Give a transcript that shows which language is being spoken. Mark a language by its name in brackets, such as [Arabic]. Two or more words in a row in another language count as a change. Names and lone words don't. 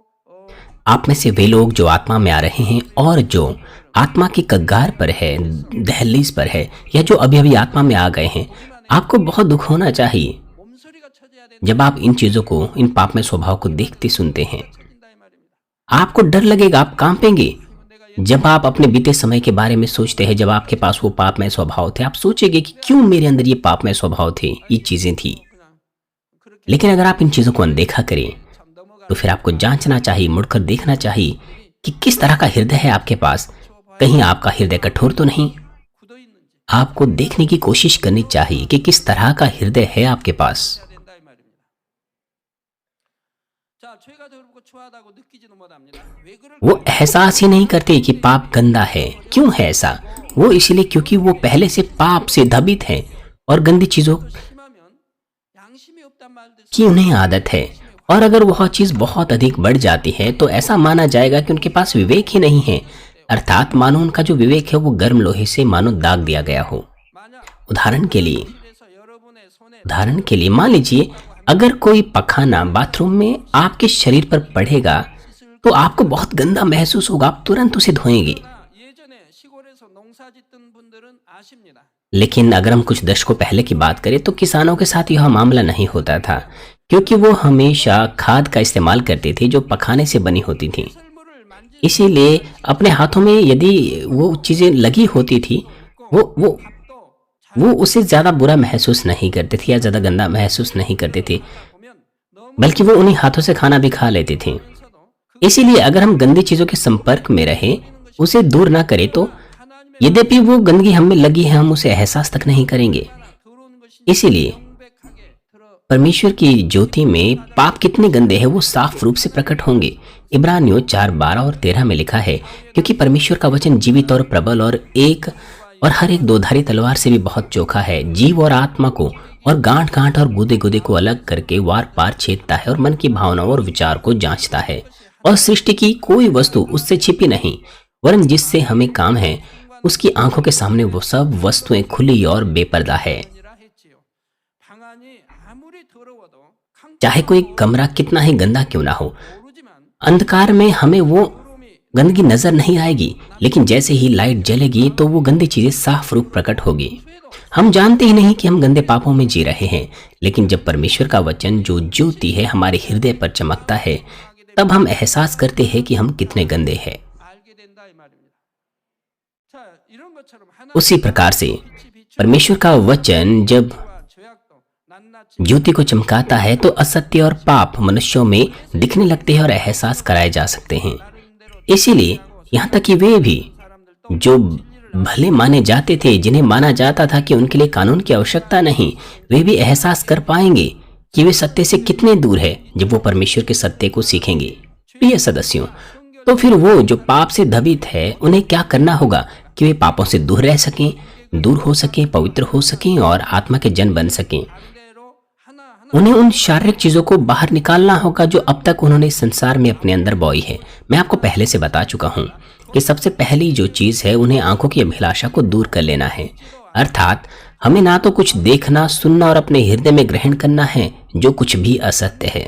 [Hindi] आप में से वे लोग जो आत्मा में आ रहे हैं और जो आत्मा की कगार पर है, दहलीज पर है, या जो अभी अभी आत्मा में आ गए हैं, आपको बहुत दुख होना चाहिए [Korean] 몸소리가 쳐져야 된다. [Hindi] जब आप इन चीजों को, इन पापमय स्वभाव को देखते सुनते हैं। [Korean] 쳐진다 이 말입니다. [Hindi] आपको डर लगेगा, आप कांपेंगे। जब आप अपने बीते समय के बारे में सोचते हैं, जब आपके पास वो पापमय स्वभाव थे, आप सोचेंगे कि क्यों मेरे अंदर ये पापमय स्वभाव थे, ये चीजें थी। [Korean] 그냥 그렇게 [Hindi] लेकिन अगर आप इन चीजों को अनदेखा करें [Korean] 참 넘어가 [Hindi] तो फिर आपको जांचना चाहिए, मुड़कर देखना चाहिए कि किस तरह का हृदय है आपके पास। कहीं आपका हृदय कठोर तो नहीं। [Korean] 굳어 있는지 [Hindi] आपको देखने की कोशिश करनी चाहिए कि किस तरह का हृदय है आपके पास। [Korean] 해야 된다 이 말입니다. 자, 죄가 더럽고 추하다고 느끼지도 못합니다. 왜 그럴까? [Hindi] वो एहसास ही नहीं करते कि पाप गंदा है। क्यों है ऐसा? वो इसलिए क्योंकि वो पहले से पाप से दबित है और गंदी चीजों [Korean] 심하면 양심이 없단 말도 [Hindi] की उन्हें आदत है। और अगर वह चीज बहुत अधिक बढ़ जाती है तो ऐसा माना जाएगा कि उनके पास विवेक ही नहीं है, अर्थात मानो उनका जो विवेक है वो गर्म लोहे से मानो दाग दिया गया हो। [Korean] 만약 [Hindi] उदाहरण के लिए [Korean] 그래서 여러분의 손에 [Hindi] मान लीजिए अगर कोई पखाना बाथरूम में आपके शरीर पर पड़ेगा तो आपको बहुत गंदा महसूस होगा, आप तुरंत उसे धोएंगे। [Korean] 예전에 시골에서 농사 짓던 분들은 아십니다. [Hindi] लेकिन अगर हम कुछ दशकों पहले की बात करें तो किसानों के साथ यह मामला नहीं होता था क्योंकि वो हमेशा खाद का इस्तेमाल करते थे जो पखाने से बनी होती थी। [Korean] 설물을 만지 [Hindi] इसीलिए अपने हाथों में यदि वो चीजें लगी होती थी वो वो [Korean] 또 [Hindi] वो उससे ज्यादा बुरा महसूस नहीं करते थे या ज्यादा गंदा महसूस नहीं करते थे, [Korean] 보면 너무 [Hindi] बल्कि वो उन्हीं हाथों से खाना भी खा लेते थे। [Korean] 서도 [Hindi] इसीलिए अगर हम गंदी चीजों के संपर्क में रहें, उसे दूर ना करें तो [Korean] 하나님의 [Hindi] यद्यपि वो गंदगी हम में लगी है, हम उसे एहसास तक नहीं करेंगे। [Korean] 더러운 것이 [Hindi] इसीलिए [Korean] 명백하게 들어 [Hindi] परमेश्वर की ज्योति में पाप कितने गंदे हैं वो साफ रूप से प्रकट होंगे। इब्रानियों 4:12 और 13 में लिखा है, क्योंकि परमेश्वर का वचन जीवित और प्रबल और हर एक दोधारी तलवार से भी बहुत चोखा है, जीव और आत्मा को और गांठ गांठ और गुदे गुदे को अलग करके वार पार छेदता है और मन की भावनाओं और विचार को जांचता है। और सृष्टि की कोई वस्तु उससे छिपी नहीं, वरन जिससे हमें काम है उसकी आंखों के सामने वो सब वस्तुएं खुली और बेपर्दा है। [Korean] 아니라 했지요. 방안이 아무리 더러워도 [Hindi] चाहे कोई कमरा कितना ही गंदा क्यों ना हो, [Korean] 모르지만 [Hindi] अंधकार में हमें वो [Korean] 더러움이 [Hindi] गंदगी नजर नहीं आएगी, लेकिन जैसे ही लाइट जलेगी तो वो गंदी चीजें साफ रूप प्रकट होगी। हम जानते ही नहीं कि हम गंदे पापों में जी रहे हैं, लेकिन जब परमेश्वर का वचन जो ज्योति है हमारे हृदय पर चमकता है तब हम एहसास करते हैं कि हम कितने गंदे हैं। [Korean] 알게 된다 이 말입니다. 자, 이런 것처럼 [Hindi] उसी प्रकार से परमेश्वर का वचन जब [Korean] 죄악도 낱낱이 [Hindi] ज्योति को चमकाता है तो असत्य और पाप मनुष्यों में दिखने लगते हैं और एहसास कराए जा सकते हैं। इसीलिए यहाँ तक कि वे भी जो भले माने जाते थे, जिन्हें माना जाता था कि उनके लिए कानून की आवश्यकता नहीं, वे भी एहसास कर पाएंगे कि वे सत्य से कितने दूर है जब वो परमेश्वर के सत्य को सीखेंगे। प्रिय सदस्यों, तो फिर वो जो पाप से दबित है उन्हें क्या करना होगा कि वे पापों से दूर रह सकें, दूर हो सकें, पवित्र हो सकें और आत्मा के जन बन सकें। [Korean] 반대로 하나하나 [Hindi] उन्हें उन शारीरिक चीजों को बाहर निकालना होगा जो अब तक उन्होंने संसार में अपने अंदर बोई है। मैं आपको पहले से बता चुका हूं कि सबसे पहली जो चीज है उन्हें आंखों की अभिलाषा को दूर कर लेना है। अर्थात हमें ना तो कुछ देखना, सुनना और अपने हृदय में ग्रहण करना है जो कुछ भी असत्य है।